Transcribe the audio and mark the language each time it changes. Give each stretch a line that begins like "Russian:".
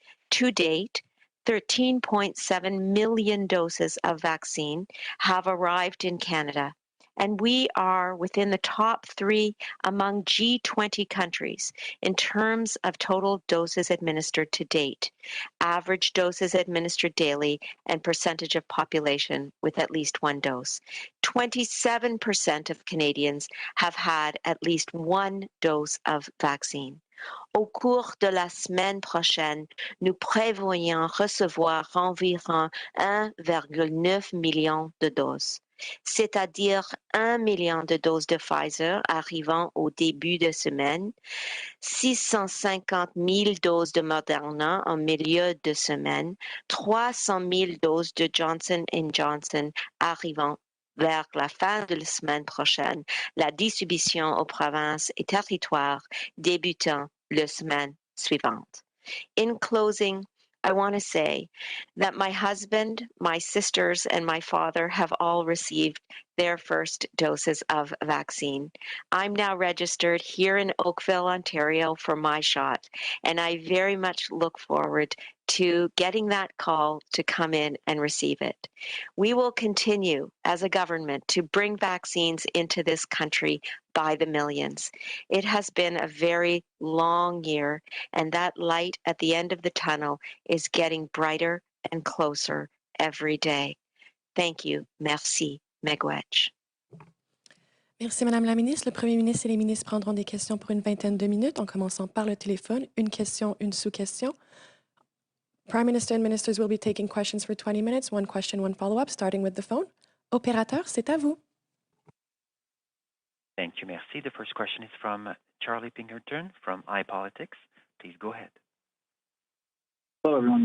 English: To date, 13.7 million doses of vaccine have arrived in Canada, and we are within the top 3 among G20 countries in terms of total doses administered to date, average doses administered daily, and percentage of population with at least 1 dose. 27% of Canadians have had at least 1 dose of vaccine.
French: Au cours de la semaine prochaine, nous prévoyons recevoir environ 1,9 million de doses, c'est-à-dire 1 million de doses de Pfizer arrivant au début de semaine, 650 000 doses de Moderna en milieu de semaine, 300 000 doses de Johnson & Johnson arrivant vers la fin de la semaine prochaine, la distribution aux provinces et territoires débutant la semaine suivante.
English: In closing, I want to say that my husband, my sisters, and my father have all received their first doses of vaccine. I'm now registered here in Oakville, Ontario for my shot, and I very much look forward to getting that call to come in and receive it. We will continue as a government to bring vaccines into this country by the millions. It has been a very long year, and that light at the end of the tunnel is getting brighter and closer every day. Thank you.
French: Merci.
English: Megwetch.
French: Merci, Madame la ministre. Le Premier ministre et les ministres prendront des questions pour une vingtaine de minutes, en commençant par le téléphone. Une question, une sous-question.
English: Prime Minister and ministers will be taking questions for 20 minutes. One question, one follow-up, starting with the phone.
French: Opérateur, c'est à vous.
English: Thank you,
French: merci.
English: The first question is from Charlie Pinkerton from iPolitics. Please go ahead. Hello, everyone.